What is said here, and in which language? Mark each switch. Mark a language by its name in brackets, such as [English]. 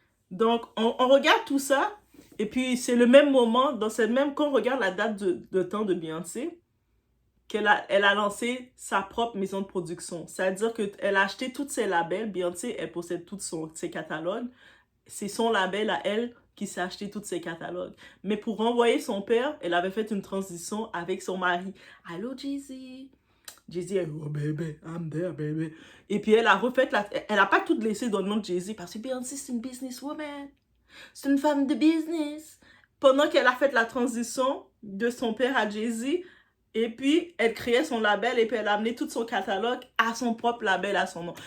[French] Donc, on regarde tout ça, et puis c'est le même moment, quand on regarde la date de temps de Beyoncé, elle a lancé sa propre maison de production. C'est-à-dire qu'elle a acheté tous ses labels. Beyoncé, elle possède tous ses catalogues. C'est son label à elle qui s'est acheté tous ses catalogues. Mais pour renvoyer son père, elle avait fait une transition avec son mari. Allô, Jay-Z? [English] Jay-Z, oh baby, I'm there, baby. [French] Et puis elle a refait elle n'a pas tout laissé dans le nom de Jay-Z parce que Beyoncé, c'est une businesswoman. C'est une femme de business. Pendant qu'elle a fait la transition de son père à Jay-Z, et puis elle créait son label et puis elle a amené tout son catalogue à son propre label, à son nom.